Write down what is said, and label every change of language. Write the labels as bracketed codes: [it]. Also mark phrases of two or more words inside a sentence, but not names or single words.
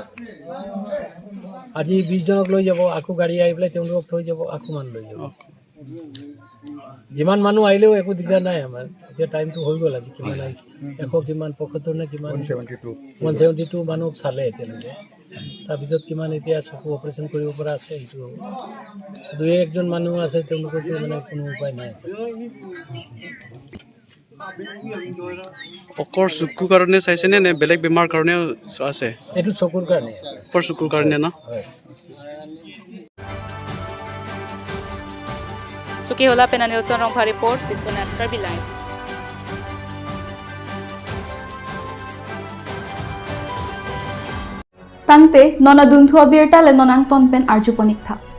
[as] আজি 20জনক লৈ যাব আকৌ গাড়ী আহি পেলাই তেওঁলোকক থৈ যাব আকৌ মানুহ লৈ যাব যিমান মানুহ আহিলেও একো দিগদাৰ নাই আমাৰ এতিয়া টাইমটো হৈ গ'ল আজি কিমান আহিছে 100 কিমান 75 নে কিমান 172 মানুহ চালে এতিয়ালৈকে তাৰপিছত কিমান এতিয়া চকু অপাৰেশ্যন কৰিব পৰা আছে এইটো দুই একজন মানুহ আছে তেওঁলোকৰতো মানে কোনো উপায় নাই অকৰ চকুৰ কাৰণে চাইছেনে নে বেলেগ বেমাৰ কাৰণেও আছে এইটো চকুৰ কাৰণে অকৰ চকুৰ কাৰণে ন [mjw] Chuki Hola Penanilson Rongpa Report, Biswanath, Karbi Live. Tangte nona duntu Abirta le nonang tonpen arjuponik tha.